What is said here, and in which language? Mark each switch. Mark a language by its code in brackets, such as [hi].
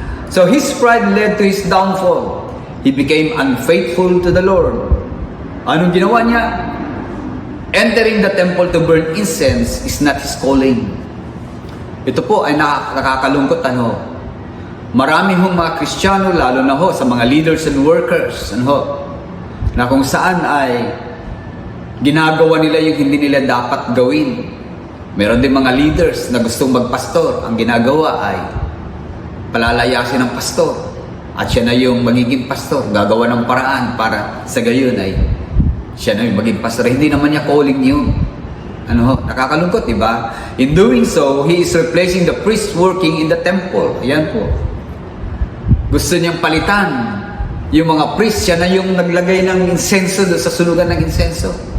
[en] So his pride led to his downfall. He became unfaithful to the Lord. [tl] Anong ginawa niya? [en] Entering the temple to burn incense is not his calling. [tl] Ito po ay nakakalungkot. Marami hong mga Kristiyano, lalo na ho sa mga [en] leaders and workers, [tl] na kung saan ay ginagawa nila yung hindi nila dapat gawin. Meron din mga leaders na gustong magpastor. Ang ginagawa ay palalayasin ng pastor. At siya na yung magiging pastor. Gagawa ng paraan para sa gayon ay siya na yung maging pastor. Hindi naman niya calling yun. Nakakalungkot, di ba? [en] In doing so, he is replacing the priest working in the temple. [tl] Ayan po. Gusto niyang palitan yung mga priest. Siya na yung naglagay ng insenso sa sunugan ng insenso.